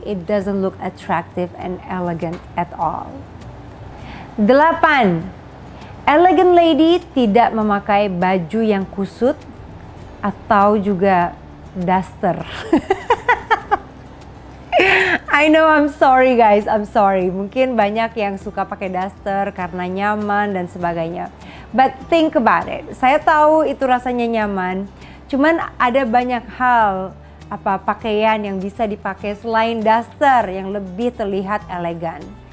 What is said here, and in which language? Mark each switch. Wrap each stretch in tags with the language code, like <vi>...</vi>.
<en>It doesn't look attractive and elegant at all. 8. Elegant lady</en> <id>tidak memakai baju yang kusut atau juga duster.</id> <en>I know, I'm sorry guys, I'm sorry.</en> <id>Mungkin banyak yang suka pakai duster karena nyaman dan sebagainya.</id> <en>But think about it.</en> <id>Saya tahu itu rasanya nyaman. Cuman ada banyak hal pakaian yang bisa dipakai selain duster yang lebih terlihat elegan.</id>